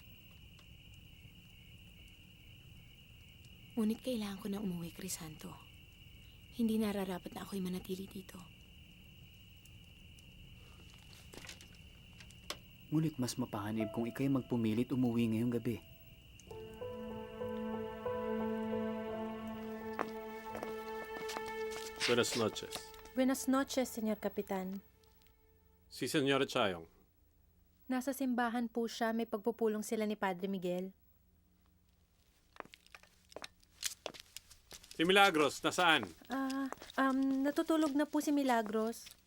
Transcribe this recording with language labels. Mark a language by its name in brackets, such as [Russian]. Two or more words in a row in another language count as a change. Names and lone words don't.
[Filipino] Ngunit kailangan ko na umuwi, Crisanto. Hindi nararapat na ako'y manatili dito. Ngunit mas mapahanib kung ikay magpumilit umuwi ngayong gabi. [Spanish] Buenas noches. Buenas noches, Señor Kapitan. [Filipino] Si Señora Chayong. Nasa simbahan po siya, may pagpupulong sila ni Padre Miguel. Si Milagros, nasaan? Natutulog na po si Milagros.